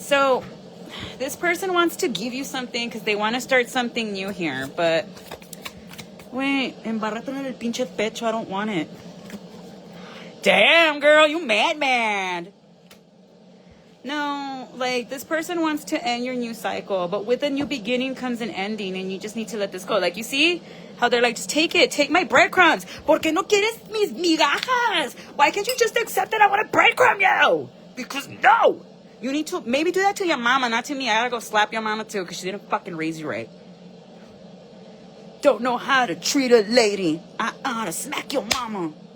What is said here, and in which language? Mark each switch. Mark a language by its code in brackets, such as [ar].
[en] So this person wants to give you something because they want to start something new here, but wait, [es] embárratelo en el pinche pecho. [en] I don't want it. Damn, girl, you mad. No, like this person wants to end your new cycle, but with a new beginning comes an ending, and you just need to let this go. Like you see how they're like, just take it, take my breadcrumbs. [es] ¿Por qué no quieres mis migajas? [en] Why can't you just accept that I want to breadcrumb you? Because no, you need to maybe do that to your mama, not to me. I gotta go slap your mama too because she didn't fucking raise you right. Don't know how to treat a lady. I ought to smack your mama.